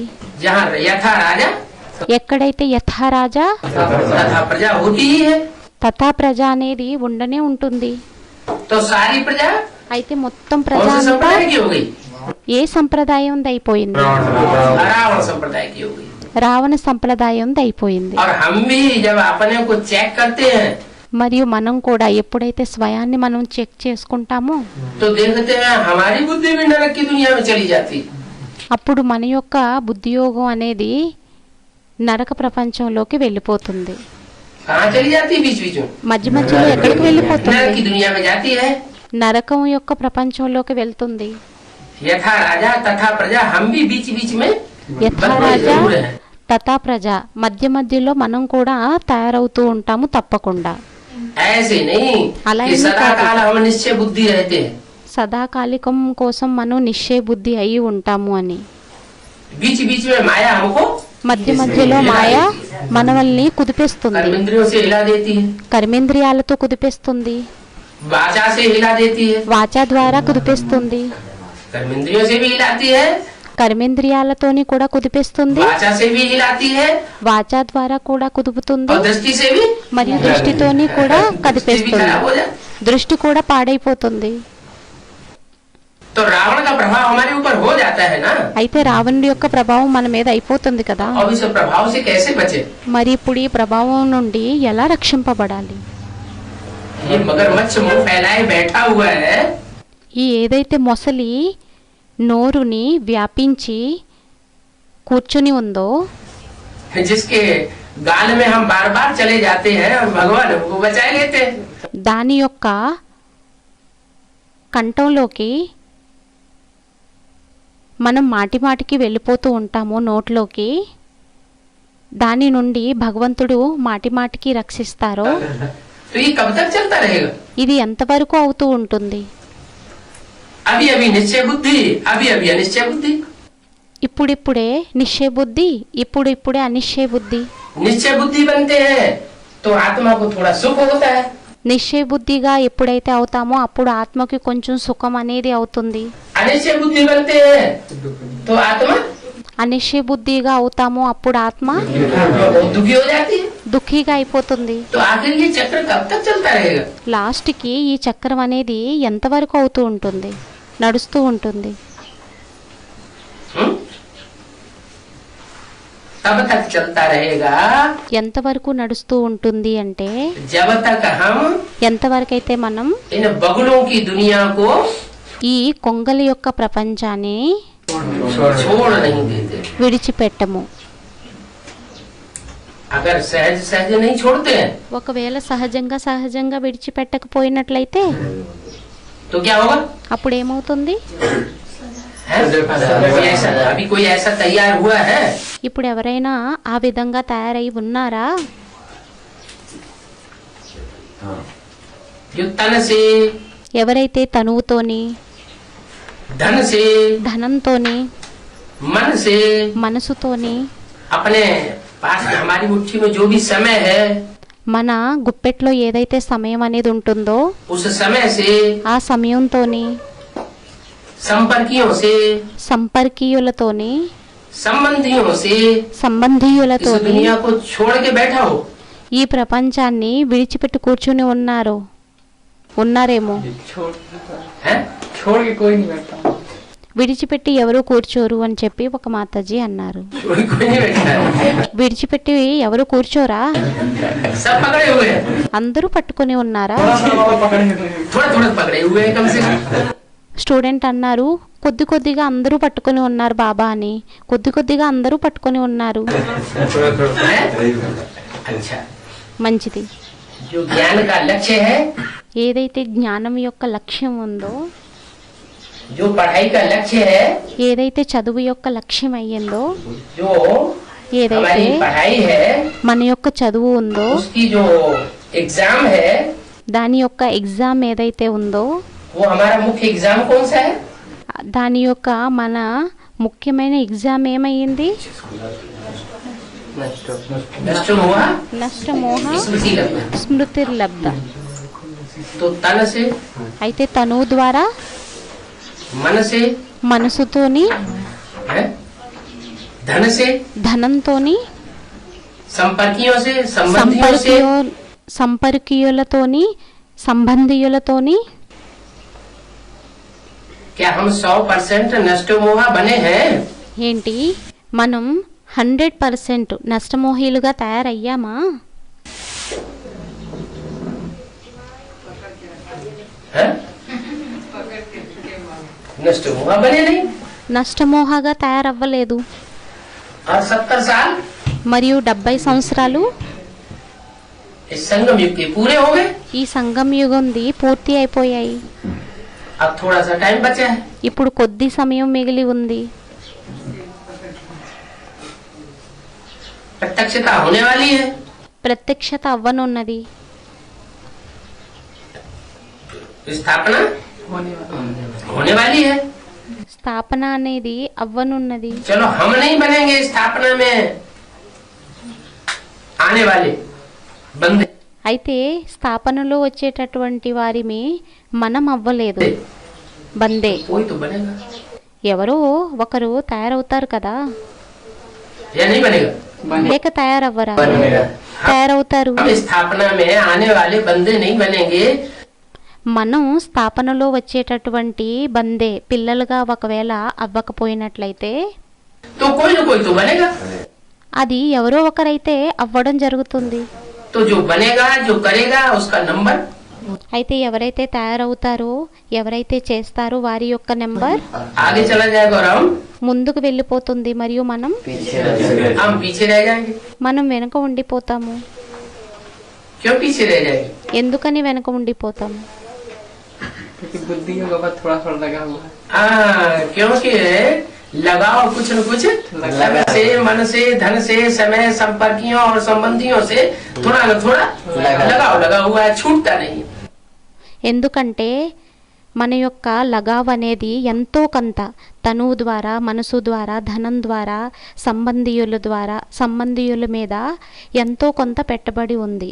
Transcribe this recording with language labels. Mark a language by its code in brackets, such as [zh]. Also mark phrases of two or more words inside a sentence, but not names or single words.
[hi] जहाँ यथा राजा [te] ఎక్కడైతే యథారాజా [hi] तथा प्रजा होती ही है, [te] తథా ప్రజ అనేది ఉండనే ఉంటుంది. [hi] तो सारी प्रजा [te] అయితే మొత్తం ప్రజ [hi] कौन सी [te] అంతా [hi] संप्रदाय की हो गई? [te] ఏ సంప్రదాయం అయిపోయింది? [hi] रावण संप्रदाय की हो गई. [te] రావణ సంప్రదాయం అయిపోయింది. [hi] और हम भी जब अपने को चेक करते हैं [te] మరియు మనం కూడా ఎప్పుడైతే స్వయాన్ని మనం చెక్ చేసుకుంటామో [hi] तो देखते हैं हमारी बुद्धि भी नरक की दुनिया में चली जाती. [te] అప్పుడు మన యొక్క బుద్ధియోగం అనేది నరక ప్రపంచంలోకి వెళ్ళిపోతుంది. [hi] कहाँ चली जाती? बीच बीच में [te] మధ్య మధ్యలో ఎక్కడికి [hi] नरक की [te] వెళ్ళిపోతుంది? [hi] दुनिया में जाती है. [te] నరకం యొక్క ప్రపంచంలోకి వెళ్తుంది. [hi] यथा राजा तथा प्रजा हम भी बीच बीच में [te] యథారాజా [hi] जरूर है. [te] తథా ప్రజ మధ్య మధ్యలో మనం కూడా తయారవుతూ ఉంటాము తప్పకుండా. [hi] ऐसे नहीं अला कि ही सदा नहीं काल हम निश्चय बुद्धि रहते हैं. [te] సదాకాలికం కోసం మనం నిశ్చయ బుద్ధి అయి ఉంటాము అని. [hi] बीच बीच में माया हमको [te] మధ్య మధ్యలో మాయ మనల్ని కుదిపేస్తుంది. [hi] कर्मेंद्रियों से हिला देती है, [te] కర్మేంద్రియాలతో కుదిపేస్తుంది. [hi] वाचा से हिला देती है, [te] వాచా ద్వారా కుదిపేస్తుంది. [hi] कर्मेंद्रियों से भी हिलाती है, [te] కర్మేంద్రియాలతోని కూడా కుదిపేస్తుంది. [hi] वाचा से भी हिलाती है [te] వాచా ద్వారా కూడా కుదుపుతుంది. [hi] और दृष्टि से भी. [te] మరియు దృష్టితోని కూడా [hi] दृष्टि भी [te] కదిపేస్తుంది. [hi] खराब हो जाए. [te] దృష్టి కూడా పాడైపోతుంది. [hi] तो रावण का प्रभाव हमारे ऊपर हो जाता है ना. [te] అయితే రావణుడి యొక్క ప్రభావం మన మీద అయిపోతుంది కదా. [hi] और इस प्रभाव से कैसे बचे? [te] మరి ఇప్పుడు ఈ ప్రభావం నుండి ఎలా రక్షింపబడాలి? [hi] ये मगरमच्छ मुंह फैलाए बैठा हुआ है, [te] ఈ ఏదైతే మొసలి నోరుని వ్యాపించి కూర్చుని ఉందో [hi] जिसके गाल में हम बार बार चले जाते हैं और भगवान हमको बचा लेते हैं. [te] దాని యొక్క కంఠంలోకి మనం మాటి మాటికి వెళ్ళిపోతూ ఉంటాము నోట్లోకి. దాని నుండి భగవంతుడు మాటి మాటికి రక్షిస్తారో [hi] तो ये कब तक चलता रहेगा? [te] ఇది ఎంతవరకు అవుతూ ఉంటుంది? [hi] अभी अभी निश्चय बुद्धि, अभी अभी अनिश्चय बुद्धि. [te] ఇప్పుడిప్పుడే నిశ్చయ బుద్ధి, ఇప్పుడిప్పుడే అనిశ్చయ బుద్ధి. [hi] निश्चय बुद्धि बनते हैं तो आत्मा को थोड़ा सुख होता है. [te] నిశ్చయ బుద్ధిగా ఎప్పుడైతే అవుతామో అప్పుడు ఆత్మకి కొంచెం సుఖం అనేది అవుతుంది. [hi] अनिश्चय बुद्धि बनते हैं तो आत्मा [te] అనిశ్చయ బుద్ధిగా అవుతామో అప్పుడు ఆత్మ [hi] बहुत दुखी हो जाती है. [te] దుఃఖిగా అయిపోతుంది. [hi] तो आखिर ये चक्र कब तक चलता रहेगा? [te] లాస్ట్కి ఈ చక్రం అనేది ఎంతవరకు అవుతూ ఉంటుంది, నడుస్తూ ఉంటుంది. [hi] हुँ? तब तक चलता रहेगा [te] ఎంతవరకు నడుస్తూ ఉంటుంది అంటే [hi] जब तक हम [te] ఎంతవరకైతే మనం [hi] इन बगुलों की दुनिया को [te] ఈ కొంగల యొక్క ప్రపంచాన్ని [hi] छोड़ नहीं देते. [te] విడిచిపెట్టము. [hi] अगर सहज सहज नहीं छोड़ते हैं [te] ఒకవేళ సహజంగా విడిచిపెట్టకపోయినట్లయితే [hi] तो क्या होगा? [te] అప్పుడు ఏమవుతుంది? [hi] है? अभी कोई ऐसा तैयार हुआ है? [te] ఇప్పుడు ఎవరైనా ఆ విధంగా తయారై ఉన్నారా? [hi] जो तन से, [te] ఎవరైతే తనువుతోని, [hi] धन से, [te] ధనంతోని, [hi] मन से [te] మనసుతోని, [hi] अपने पास हमारी मुट्ठी में जो भी समय है [te] మన గుప్పెట్లో ఏదైతే సమయం అనేది ఉంటుందో [hi] उस समय से, [te] ఆ సమయంతోని, [hi] संपर्कियों से, [te] సంపర్కీయులతోని, [hi] संबंधियों से इस [te] సంబంధీయులతోని [hi] दुनिया को छोड़ के बैठा हो. [te] ఈ ప్రపంచాన్ని విడిచిపెట్టి కూర్చుని ఉన్నారేమో. [hi] है? छोड़ के कोई नहीं बैठता. [te] విడిచిపెట్టి ఎవరు కూర్చోరు అని చెప్పి ఒక మాతాజీ అన్నారు. [hi] कोई कोई नहीं बैठा है. [te] విడిచిపెట్టి ఎవరు కూర్చోరా? [hi] सब पकड़े हुए हैं. [te] అందరూ పట్టుకొని ఉన్నారా? [hi] थोड़ा थोड़ा पकड़े हुए हैं. थोड़ा थोड़ा पकड़े हुए हैं कम से कम. [te] స్టూడెంట్ అన్నారు, కొద్ది కొద్దిగా అందరూ పట్టుకొని ఉన్నారు బాబా అని. కొద్ది కొద్దిగా అందరూ పట్టుకొని ఉన్నారు. [hi] हैं? अच्छा, [te] మంచిది. [hi] जो ज्ञान का लक्ष्य है, [te] ఏదైతే జ్ఞానం యొక్క లక్ష్యం ఉందో, [hi] जो पढ़ाई का लक्ष्य है, [te] ఏదైతే చదువు యొక్క లక్ష్యం అయ్యిందో, [hi] जो [te] ఏదైతే [hi] हमारी पढ़ाई है, [te] మన యొక్క చదువు ఉందో, [hi] उसकी जो एग्जाम है, [te] దాని యొక్క ఎగ్జామ్ ఏదైతే ఉందో, [hi] वो हमारा मुख्य एग्जाम कौन सा है? [te] దాని యొక్క మన ముఖ్యమైన ఎగ్జామ్ ఏమయ్యింది? [hi] नष्ट हुआ [sa] నష్టమోహ स्मृति लब्ध। స్మృతిర్లబ్ధ. [hi] तो तन से, [te] అయితే తనువు ద్వారా, [hi] मन से, [te] మనసుతోని, [hi] है? धन से, [te] ధనంతోని, [hi] संपर्कियों से, संबंधियों से, [te] సంపర్కీయులతోని, సంబంధీయులతోని. [hi] क्या हम 100% नष्ट मोहा बने हैं? [te] ఏంటి, మనం 100% నష్టమోహీలుగా తయారయ్యామా? [hi] हैं? नष्ट मोहा बने नहीं। [te] నష్టమోహగా తయారవ్వలేదు. [hi] और 70 साल [te] మరియు 70 సంవత్సరాలు [hi] इस संगम युग के पूरे हो गए। [te] ఈ సంగం యుగంది పూర్తి అయిపోయాయి. [hi] अब थोड़ा सा टाइम बचा है। [te] ఇప్పుడు కొద్ది సమయం మిగిలి ఉంది. [hi] प्रत्यक्षता होने वाली है। [te] ప్రత్యక్షత అవ్వనున్నది. [hi] स्थापना होने वाला होने वाली है। [te] స్థాపన అనేది అవ్వనున్నది. [hi] चलो हम नहीं बनेंगे स्थापना में आने वाले बंदे। [te] అయితే స్థాపనలో వచ్చేటటువంటి వారిని మనం అవ్వలేదు. బందే [hi] कोई तो बनेगा [te] ఎవరో ఒకరు తయారవుతారు కదా, [hi] या नहीं बनेगा? [te] లేక తయారవ్వరా? [hi] बनेगा। [te] తయారవుతారు. [hi] हम स्थापना में आने वाले बंदे नहीं बनेंगे। [te] మనం స్థాపనలో వచ్చేటటువంటి బందే పిల్లలుగా ఒకవేళ అవ్వకపోయినట్లయితే [hi] तो कोई ना कोई तो बनेगा। [te] అది ఎవరో ఒకరైతే అవ్వడం జరుగుతుంది. [hi] तो जो बनेगा, जो करेगा, उसका नंबर [te] అయితే ఎవరైతే తయారవుతారో, ఎవరైతే చేస్తారో వారి యొక్క నెంబర్ [hi] आगे चला जाएगा और हम [te] ముందుకు వెళ్ళిపోతుంది. మరియు మనం [hi] पीछे रह जाएंगे। [te] మనం వెనుక ఉండిపోతాము. [hi] क्यों पीछे रह जाएंगे? [te] ఎందుకని వెనుక ఉండిపోతాము? [hi] क्योंकि बुद्धि का बाबा थोड़ा थोड़ा लगा हुआ है। क्योंकि लगाओ कुछ न कुछ तन से, मन से, धन से, समय, संपर्कियों और संबंधियों से थोड़ा न थोड़ा लगाओ लगा हुआ है, छूटता नहीं। [te] ఎందుకంటే మన యొక్క లగావ్ అనేది ఎంతో కొంత తనువు ద్వారా, మనసు ద్వారా, ధనం ద్వారా, సంబంధీయుల మీద ఎంతో కొంత పెట్టబడి ఉంది.